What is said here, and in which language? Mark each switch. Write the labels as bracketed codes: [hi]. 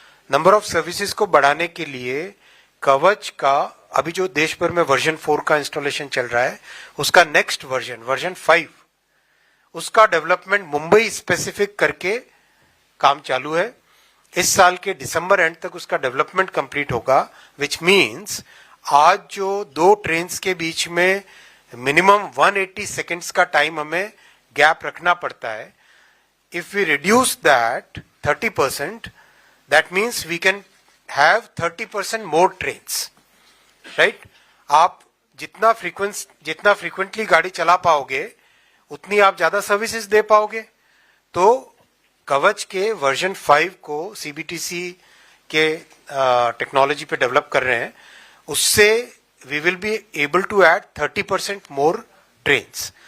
[hi] Number of services को बढ़ाने के लिए कवच का अभी जो देश भर में वर्जन 4 का इंस्टॉलेशन चल रहा है, उसका नेक्स्ट वर्जन 5, उसका डेवलपमेंट मुंबई स्पेसिफिक करके काम चालू है। इस साल के दिसंबर एंड तक उसका डेवलपमेंट कंप्लीट होगा, [en] which means [hi] आज जो 2 ट्रेन्स के बीच में मिनिमम 180 सेकेंड्स का टाइम हमें गैप रखना पड़ता है। [en] If we reduce that 30%, that means we can have 30% more trains, right? [hi] आप जितना फ्रीक्वेंटली गाड़ी चला पाओगे उतनी आप ज्यादा सर्विसेज दे पाओगे। तो कवच के वर्जन 5 को CBTC के टेक्नोलॉजी पे डेवलप कर रहे हैं, उससे [en] we will be able to add 30% more trains।